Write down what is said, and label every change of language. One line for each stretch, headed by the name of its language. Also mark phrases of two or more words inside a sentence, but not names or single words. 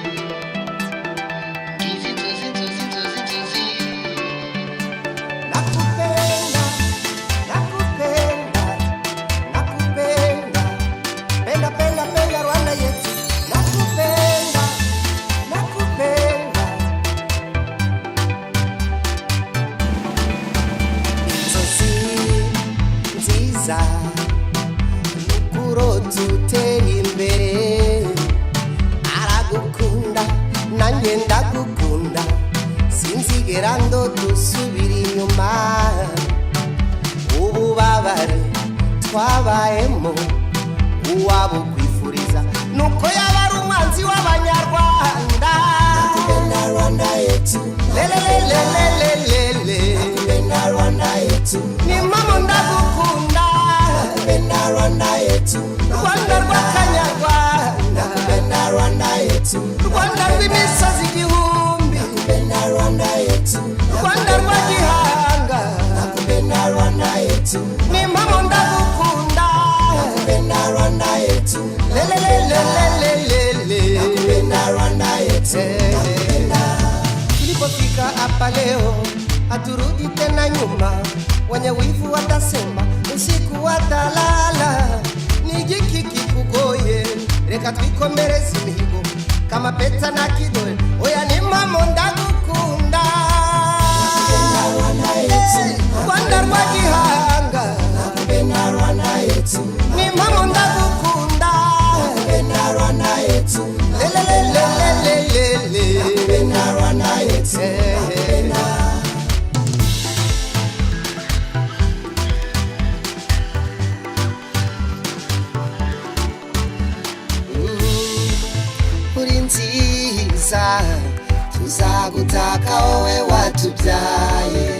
Swahili: Ngizinzuzi. Nakupenda, nakupenda, nakupenda. Penda, penda, penda Rwanda yetu. Nakupenda, nakupenda.
Kinyarwanda: Inzozi nziza nukurota utera imbere. Aragukunda nanjye ndagukunda, sinzigera ndodusubira inyuma. Ububabare twabayemo uwabukwifuriza nuko yaba ari umwanzi w'abanyarwanda.
Swahili: Nakupenda Rwanda yetu, lelelelelelele. Nakupenda Rwanda yetu,
Kinyarwanda: ni mama ndagukunda.
Swahili: Nakupenda Rwanda yetu, Rwanda rw'akanyarwanda. Nakupenda Rwanda yetu,
Kinyarwanda: Rwanda rw'imisozi igihumbi.
Swahili: Nakupenda Rwanda yetu,
Kinyarwanda: Rwanda rwa gihanga.
Swahili: Nakupenda Rwanda yetu,
Kinyarwanda: ni mama ndagukunda.
Swahili: Nakupenda Rwanda yetu, lelelelelelele. Nakupenda Rwanda yetu, nakupenda. Tulipofika hapa leo haturudi tena nyuma, wenye wivu watasema usiku watalala.
Kinyarwanda: Ni jiki kikugoye, reka twikomereze imihigo
Swahili: kama peta na kidole.
Kinyarwanda: Oya ni mama ndagukunda.
Swahili: Nakupenda Rwanda yetu,
Kinyarwanda: Rwanda rwa gihanga.
Swahili: Nakupenda Rwanda yetu,
Kinyarwanda: ni mama ndagukunda.
Swahili: Nakupenda Rwanda yetu, lelelelelelele. Nakupenda Rwanda yetu, nakupenda.
Kinyarwanda: Uri nziza tuzagutaka wowe watubyaye.